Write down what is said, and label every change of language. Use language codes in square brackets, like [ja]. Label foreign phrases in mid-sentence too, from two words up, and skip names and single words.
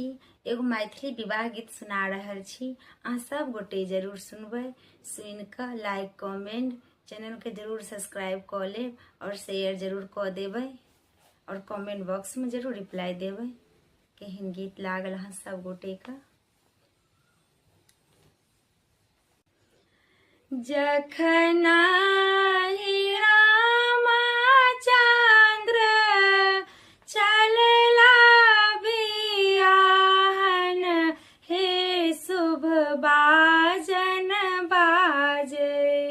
[mai] एगो मैथिली विवाह गीत सुना रहल छी। अहाँ सब गोटे जरूर सुनबे। सुन कर [en] like comment channel [mai] के जरूर सब्सक्राइब कर लेब और शेयर जरूर कर देवे और [en] comment box [mai] में जरूर रिप्लाई देवे केहन गीत लागल अहाँ सब गोटे का। जखना रामचंद्र चलला बियाहन, हे शुभ बाजन बाजे।